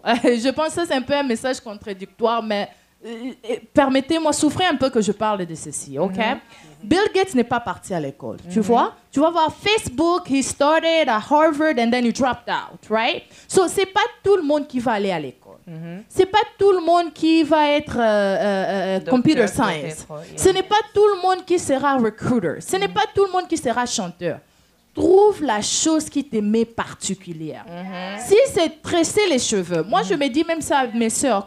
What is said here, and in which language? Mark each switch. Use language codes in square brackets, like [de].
[fr] Je pense que c'est un peu un message contradictoire, mais permettez-moi, souffrez un peu que je parle de ceci, ok? Bill Gates n'est pas parti à l'école, tu vois? Tu vas voir Facebook, [en] he started at Harvard and then he dropped out, right? [fr] So, c'est pas tout le monde qui va aller à l'école. C'est pas tout le monde qui va être computer science. Ce n'est pas tout le monde qui sera recruiter. Ce n'est pas tout le monde qui sera chanteur. Trouve la chose qui te met particulière. Si c'est tresser les cheveux, moi je me dis même ça à mes sœurs.